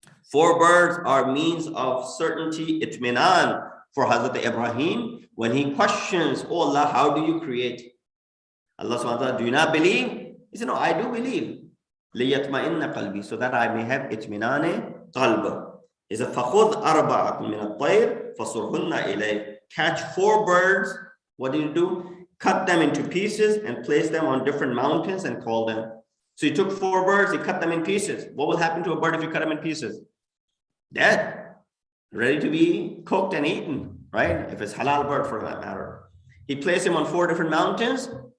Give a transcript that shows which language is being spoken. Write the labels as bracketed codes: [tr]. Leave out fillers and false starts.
[en] 4 birds are means of certainty, itminan, for Hazrat Ibrahim when he questions, oh Allah, how do you create? Allah subhanahu wa ta'ala, do you not believe? He said, no, I do believe. [ar] لِيَطْمَئِنَّ قَلْبِي, [en] so that I may have itminane qalb. He said, [ar] فَخُذْ أَرْبَعَةٌ مِنَ الطَّيْرِ فَصُرْهُنَّ إِلَيْهِ. [en] Catch 4 birds. What do you do? Cut them into pieces and place them on different mountains and call them. So he took 4 birds, he cut them in pieces. What will happen to a bird if you cut them in pieces? Dead, ready to be cooked and eaten, right? If it's halal bird, for that matter. He placed them on 4 different mountains.